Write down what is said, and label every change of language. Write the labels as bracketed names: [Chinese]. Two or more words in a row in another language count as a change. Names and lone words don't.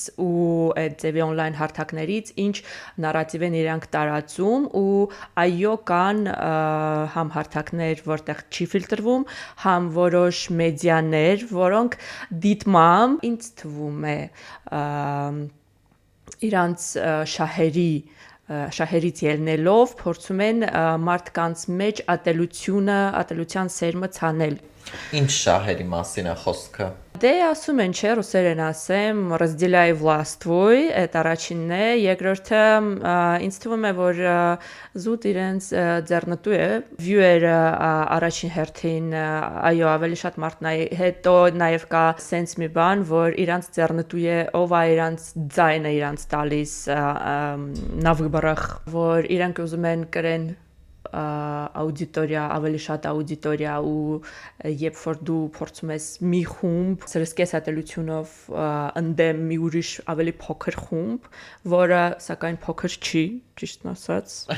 [Armenian] ու այդ ձևի on-line հարթակներից, ինչ նարատիվ են իրանք տարածում ու այո կան համ հարթակներ, որտեղ չի ֆիլտրվում, համ որոշ մեդիաներ, որոնք դիտմամբ ինձ թվում է իրանց շահերից ելնելով փորձում են մարդկանց մեջ ատելության սերմը ցանել։ Ինչ շահերի մասին է խոսքը։ Դե ասում են, չէ, ռուսերեն ասեմ, [Russian] разделяй власть твой, [Armenian] այդ առաջինն է, երկրորդը ինձ թվում է, որ զուտ իրենց ձեռնտու է, viewer-ը առաջին հերթին, այո, ավելի շատ մարդն է, հետո նաև կա sense մի բան, որ իրանց ձեռնտու է, ով է իրանց ձայնը իրանց տալիս [Russian] на выборах, [Armenian] որ իրանք ուզում են կրեն աուդիտորիա, ավելի շատ աուդիտորիա ու երբ որ դու փորձում ես մի խումբ սրսկես ատելությունով ընդդեմ մի ուրիշ ավելի փոքր խումբ, որը սակայն փոքր չի, ճիշտն ասած,